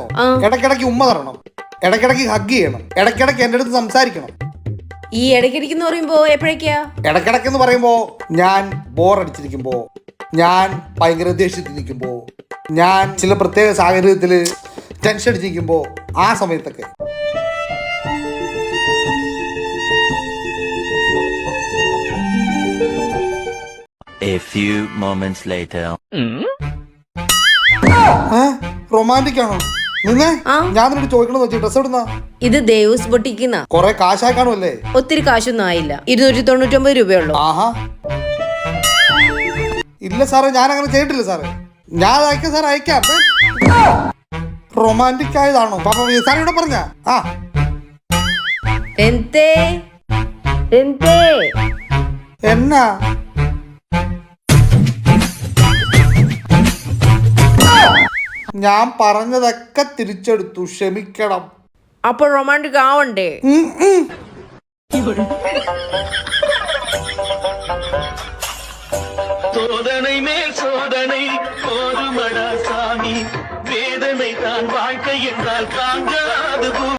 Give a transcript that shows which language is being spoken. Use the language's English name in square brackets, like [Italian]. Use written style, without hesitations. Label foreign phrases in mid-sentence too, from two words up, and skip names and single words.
[Malayalam] ഇടയ്ക്കിടയ്ക്ക് ഉമ്മ തരണം, ഇടയ്ക്കിടയ്ക്ക് ഹഗ് ചെയ്യണം, ഇടയ്ക്കിടയ്ക്ക് എന്റെ അടുത്ത് സംസാരിക്കണം. ഈ ഇടയ്ക്കിടയ്ക്ക് എന്ന് പറയുമ്പോ എപ്പോഴേക്കാ? ഇടയ്ക്കിടയ്ക്ക് എന്ന് പറയുമ്പോ ഞാൻ ബോറടിച്ചിരിക്കുമ്പോ, ഞാൻ ഭയങ്കര ദേഷ്യത്തിൽ നിൽക്കുമ്പോ, ഞാൻ ചില പ്രത്യേക സാഹചര്യത്തില് ടെൻഷൻ അടിച്ചിരിക്കുമ്പോ, ആ സമയത്തൊക്കെ. [English] A few moments later. [Malayalam] റൊമാൻറ്റിക് ആണോ? നിന്നെ ഞാൻ നിന്നോട് ചോദിക്കണമെന്ന് വെച്ചു, ഡ്രസ് ഇടുന്ന ഇത് ദേവൂസ് ബൊട്ടിക്കുന്ന കൊറേ കാശായി കാണുമല്ലേ? ഒത്തിരി കാശൊന്നും ആയില്ല, 299 രൂപയുള്ളൂ. ആഹാ, ഇല്ല സാറേ, ഞാൻ അങ്ങനെ ചെയ്തിട്ടില്ല സാറേ. ഞാൻ അയക്കാം സാർ, അയക്കാം. റൊമാൻറ്റിക് ആയതാണോ പാപ്പ? സാർ ഇവിടെ പറഞ്ഞ എന്നാ ഞാൻ പറഞ്ഞതൊക്കെ തിരിച്ചെടുത്തു, ക്ഷമിക്കണം. അപ്പൊ റൊമാൻറ്റിക് ആവണ്ടേ? [Tamil] சோதனை மேல் சோதனை போதுமடா சாமி, வேதனை தான் வாழ்க்கை என்றால் தாங்காது.